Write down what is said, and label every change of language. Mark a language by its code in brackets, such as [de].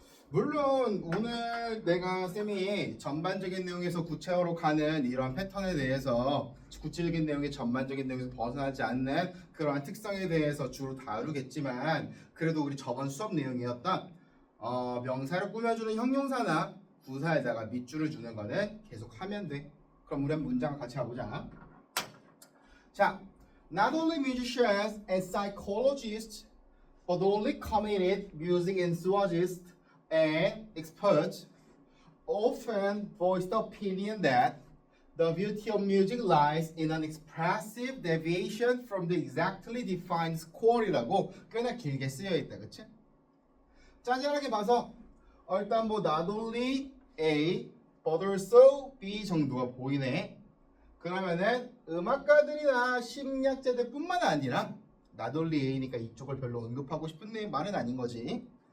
[ko] 물론 오늘 내가 쌤이 전반적인 내용에서 구체화로 가는 이런 패턴에 대해서 구체적인 내용의 전반적인 내용에서 벗어나지 않는 그러한 특성에 대해서 주로 다루겠지만 그래도 우리 저번 수업 내용이었던 명사를 꾸며주는 형용사나 부사에다가 밑줄을 주는 거는 계속 하면 돼. 그럼 우리 한 문장을 같이 가보자. [en] 자, not only musicians and psychologists but only committed music enthusiasts and experts often voice the opinion that the beauty of music lies in an expressive deviation from the exactly defined score [ko] 이라고 꽤나 길게 쓰여 있다, 그치? 짜잘하게 봐서 일단 뭐 [en] not only A but also B [ko] 정도가 보이네. 그러면은 음악가들이나 심리학자들 뿐만 아니라 not only A니까 이쪽을 별로 언급하고 싶은 말은 아닌 거지.